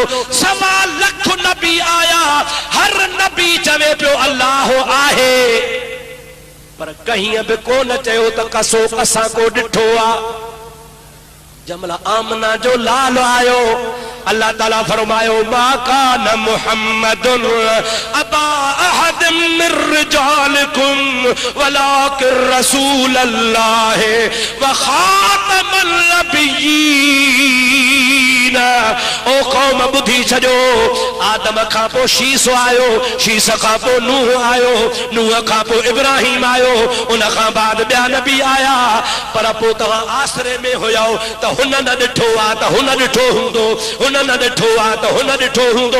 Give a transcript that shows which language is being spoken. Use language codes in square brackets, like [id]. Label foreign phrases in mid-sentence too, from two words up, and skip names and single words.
[sd] 1.25 लाख नबी आया, हर नबी चवे पियो अल्लाह आहे, पर कहीं बि कोन चयो त कसो असां को ॾिठो आ। जमला आमना जो लाल आयो, अल्लाह ताला फरमायो [ar] ما كان محمد أبا أحد من رجالكم ولكن رسول الله وخاتم النبيين. [sd] ओ कौम ॿुधी छॾो, आदम खां पोइ शीस आयो, शीस खां पोइ नूह आयो, नूह खां पोइ इब्राहिम आयो, उन खां बाद ॿिया नबी आया, पर पोइ तव्हां आसरे में हुयो त हुन न ॾिठो आ त हुन ॾिठो हूंदो, हुन न ॾिठो आ त हुन ॾिठो हूंदो।